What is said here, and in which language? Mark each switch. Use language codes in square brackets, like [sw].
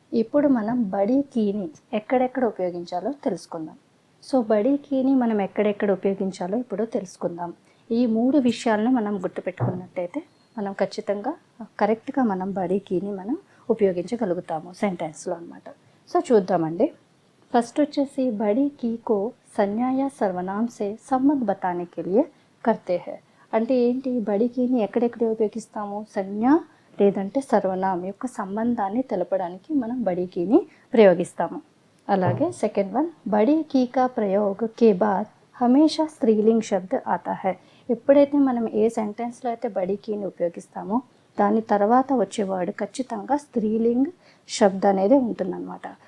[te] ఇప్పుడు మనం బడీ కీని ఎక్కడెక్కడ ఉపయోగించాలో తెలుసుకుందాం. సో బడీ కీని మనం ఎక్కడెక్కడ ఉపయోగించాలో ఇప్పుడు తెలుసుకుందాం. ఈ 3 విషయాలను మనం గుర్తుపెట్టుకున్నట్టయితే మనం ఖచ్చితంగా కరెక్ట్గా మనం బడీ కీని మనం ఉపయోగించగలుగుతాము సెంటెన్స్లో అనమాట. సో చూద్దామండి. [hi] फर्स्ट [te] వచ్చేసి [hi] बड़ी की को संज्ञा या सर्वनाम से संबंध बताने के लिए करते हैं. [te] అంటే ఏంటి? బడీ కీని ఎక్కడెక్కడ ఉపయోగిస్తాము? సంజ్ఞ లేదంటే సర్వనామం యొక్క సంబంధాన్ని తెలపడానికి మనం బడీ కీని ప్రయోగిస్తాము. అలాగే సెకండ్ వన్, [hi] బడీ కీ కా ప్రయోగ్ కే బాద్ హమేషా స్త్రీలింగ్ శబ్ద ఆతా హై. [te] ఎప్పుడైతే మనం ఏ సెంటెన్స్లో అయితే బడీ కీని ఉపయోగిస్తామో దాని తర్వాత వచ్చే వర్డ్ ఖచ్చితంగా స్త్రీలింగ్ శబ్ద అనేది ఉంటుందన్నమాట.